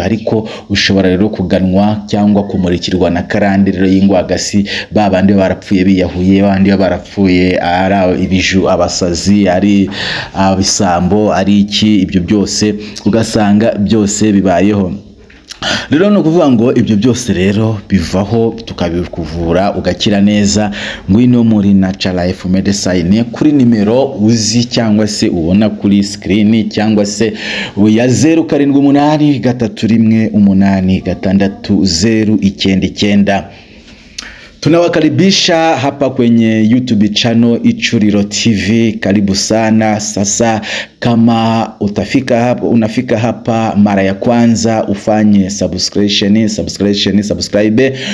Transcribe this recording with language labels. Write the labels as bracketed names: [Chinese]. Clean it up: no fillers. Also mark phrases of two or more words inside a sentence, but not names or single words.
[Kinyarwanda] Ariko ushobora rero kuganwa cyangwa kumurikirwa na karande rero y'ingwagasi, babandi barapfuye biyahuye, babandi barapfuye ari ibiju, abasazi, ari abisambo, ari iki, ibyo byose ugasanga byose bibayeho. Rero no kuvuga ngo ibyo byose rero bivaho tukabikuvura ugakira neza. Ngwino muri Natural Life Medicine kuri nimero uzi cyangwa se ubona kuri screen, cyangwa se ya 0781866099. [Swahili] Tunawakaribisha hapa kwenye YouTube channel Ichuriro TV. Karibu sana. Sasa kama unafika hapa mara ya kwanza, ufanye subscribe.